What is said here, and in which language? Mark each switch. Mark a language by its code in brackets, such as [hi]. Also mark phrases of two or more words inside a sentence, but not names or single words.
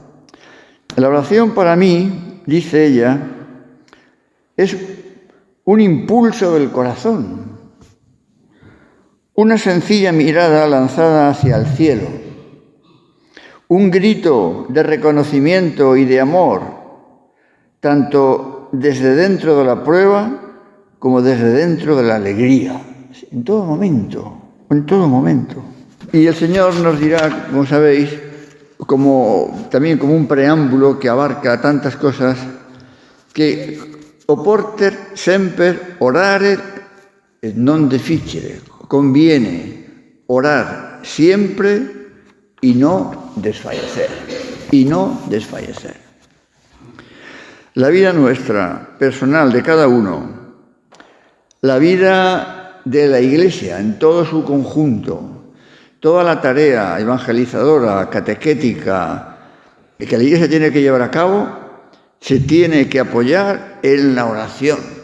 [es] La oración para mí, dice ella, es un impulso del corazón, una sencilla mirada lanzada hacia el cielo, un grito de reconocimiento y de amor, tanto desde dentro de la prueba como desde dentro de la alegría, en todo momento, en todo momento. Y el Señor nos dirá, como sabéis, también como un preámbulo que abarca tantas cosas, que [la] oporter semper orare et non deficere. [es] Conviene orar siempre y no desfallecer. Y no desfallecer. La vida nuestra, personal, de cada uno, la vida de la Iglesia en todo su conjunto, toda la tarea evangelizadora, catequética, que la Iglesia tiene que llevar a cabo, se tiene que apoyar en la oración.